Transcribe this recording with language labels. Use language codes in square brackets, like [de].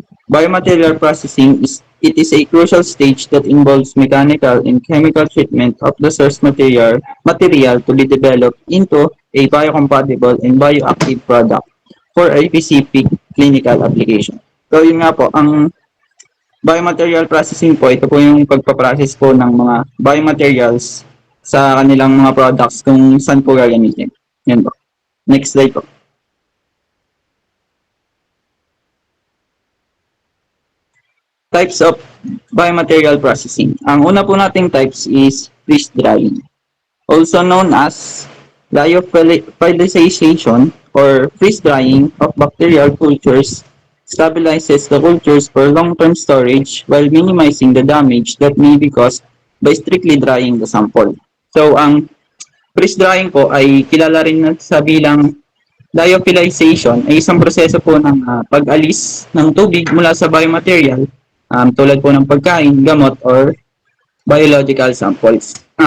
[en] Biomaterial processing is a crucial stage that involves mechanical and chemical treatment of the source material to be developed into a biocompatible and bioactive product for a specific clinical application. [tl] So yun nga po, ang biomaterial processing po, ito po yung pagpaprocess po ng mga biomaterials sa kanilang mga products kung saan po gagamitin. Yan po. [en] Next slide [tl] po. [en] Types of biomaterial processing. [tl] Ang una po nating [en] types is freeze drying, also known as lyophilization or freeze drying of bacterial cultures. Stabilizes the cultures for long-term storage while minimizing the damage that may be caused by strictly drying the sample. [tl] So, ang freeze drying po ay kilala rin sa bilang lyophilization, ay isang proseso po ng pag-alis ng tubig mula sa biomaterial, tulad po ng pagkain, gamot, or biological samples.